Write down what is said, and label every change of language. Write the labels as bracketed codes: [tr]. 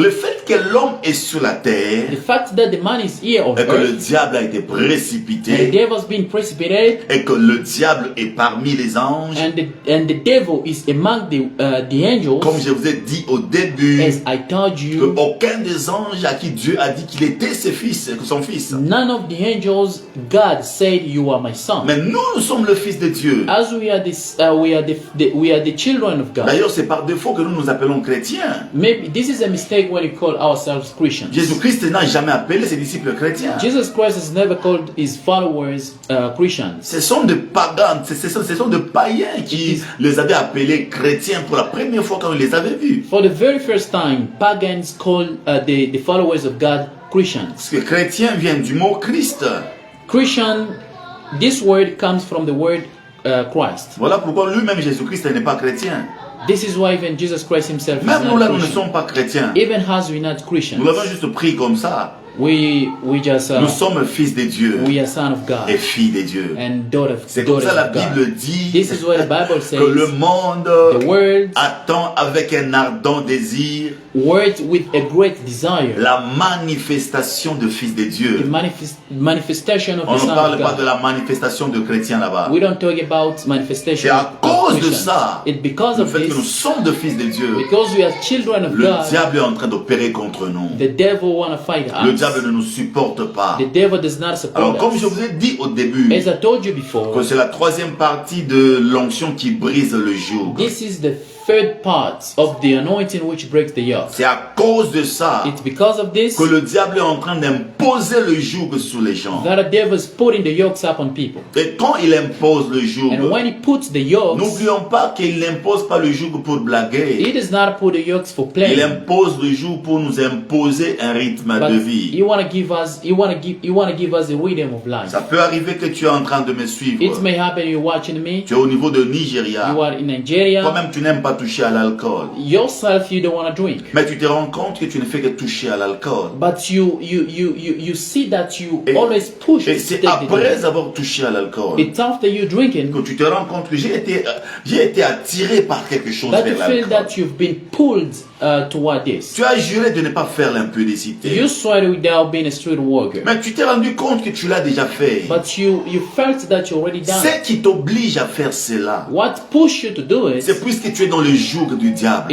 [fr] le fait que l'homme est sur la terre [en] The fact that the man is here on [fr] et que le [en] earth [fr] diable a été [en] and the [fr] précipité [en] devil's been precipitated [fr] et que le diable est parmi les anges, [en] and the devil is among the angels, [fr] comme je vous ai dit au début, [en] as I told you, [fr] aucun des anges à qui Dieu a dit qu'il était son fils. [en] none of the angels God said you are my son. [fr] Mais nous sommes le fils de Dieu. [en] As we are we are the children of God. [fr] D'ailleurs, c'est par défaut que nous nous appelons chrétiens. [en] Maybe this is a mistake when we call ourselves Christians. [fr] Jésus-Christ n'a jamais appelé ses disciples chrétiens. [en] Jesus Christ has never called his followers Christians. [fr] Ce sont des pagans, ce sont des païens qui les avaient appelés chrétiens pour la première fois quand ils les avaient vus. [en] For the very first time, pagans called the followers of God Christians. [fr] Parce que chrétien vient du mot Christ. [en] Christian, this word comes from the word Christ. [fr] Voilà pourquoi lui-même Jésus-Christ n'est pas chrétien. [en] This is why even Jesus Christ himself is [fr] Même nous là, [en] not [fr] nous ne [en] Christian. [fr] sommes pas chrétiens. [en] Even as we not [fr] Nous [en] Christians, [fr] l'avons juste pris comme ça. [en] we just [fr] Nous sommes fils de Dieu [en] we are son of [fr] et [en] God [fr] filles de Dieu. [en] and [fr] C'est comme [en] daughters [fr] ça la [en] of God. [fr] Bible dit [en] This is what the Bible [fr] que le [en] says. [fr] monde [en] The world [fr] attend avec un ardent désir [en] words with a great desire, [fr] la manifestation de fils de [en] the [fr] Dieu. [en] manifestation of [fr] On [en] the [fr] ne [en] Son [fr] parle [en] of [fr] pas de [en] God. [fr] la manifestation de chrétiens là-bas. [en] We don't talk about manifestation [fr] C'est à [en] of [fr] cause de [en] Christians. [fr] ça, [en] It's because [fr] le [en] of [fr] fait que nous [en] this, [fr] sommes de fils de Dieu, [en] because we are children of [fr] le [en] God, [fr] diable est en train d'opérer contre nous. [en] the devil wanna fight [fr] Le [en] us. [fr] diable ne nous supporte pas. [en] The devil does not support [fr] Alors, comme [en] us. [fr] je vous ai dit au début, [en] As I told you before, [fr] que c'est la troisième partie de l'onction qui brise le joug. [en] this is the third part of the anointing which breaks the yoke. [fr] C'est à cause de ça [en] It's because of this [fr] que le diable est en train d'imposer le joug sur les gens. [en] that the devil is putting the yokes up on people. [fr] Et quand il impose le joug, [en] And when he puts the yokes, [fr] n'oublions pas qu'il n'impose pas le joug pour blaguer. [en] he does not put the yokes for [fr] Il [en] play. [fr] impose le joug pour nous imposer un rythme [en] But [fr] de [en] he [fr] vie. [en] wanna give us the rhythm of life. [fr] Ça peut arriver que tu es en train de me [en] It [fr] suivre. [en] may happen you're watching me, [fr] Tu es au niveau de Nigeria. [en] you are in Nigeria, [fr] Toi-même, tu n'aimes pas toucher à l'alcool. [en] yourself you don't wanna drink. [fr] Mais tu te rends compte que tu ne fais que toucher à l'alcool. [en] But you see that you [fr] Et- [en] always push [fr] Et [en] to [fr] c'est [en] take the drink. [fr] après avoir touché à l'alcool [en] It's after you drinking [fr] que tu te rends compte que j'ai été attiré par quelque chose [en] that you [fr] vers [en] feel [fr] l'alcool. [en] that you've been pulled toward this. [fr] Tu as juré de ne pas faire l'impudicité. [en] You swear without being a street walker, [fr] Mais tu t'es rendu compte que tu l'as déjà fait. [en] but you felt that you already done [fr] Ce [en] it. [fr] qui t'oblige à faire cela, [en] What pushed you to do it? [fr] c'est puisque tu es dans le joug du diable.